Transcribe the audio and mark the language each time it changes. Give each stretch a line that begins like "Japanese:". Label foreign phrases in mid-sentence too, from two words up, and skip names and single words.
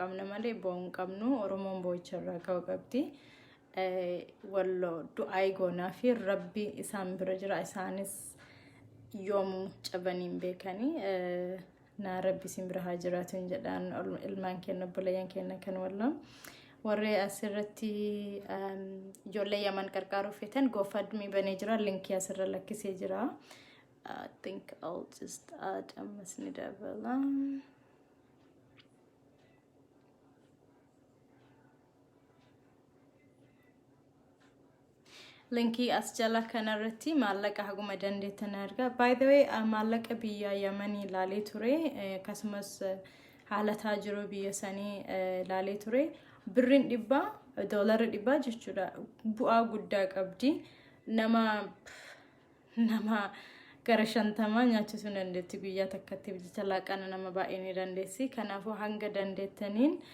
Oromo: qabna malee bo'uun qabnu oromoon bo'icharraa ka'uu qabdi walloo du'aa goonaa fi rabbi isaan bira jira isaanis yoomu cabaniin beekanii na rabbi isin bira haa jiraatu jedhaan ilmaan kenna obboleeyyan kenna kan walloo warri asirratti ijoollee Yaman qarqaaruu feetan GoFundMe banee jira linkii asirra lakkisee jira
English: I think I'll just add
Oromo: ammas ni dabala linkii as jala kanarratti maallaqa haguma dandeettan argaa
English: by the way
Oromo: maallaqa biyya Yamanii ilaalee ture akkasumas haalataa jiru biyya sanii ilaalee ture birriin $100 jechuudha bu'aa guddaa qabdi nama gara 50 nyaachisuu dandeetti guyyaa takkatti biyya laaqana nama baay'ee ni dandeessi kanaafuu hanga dandeettaniin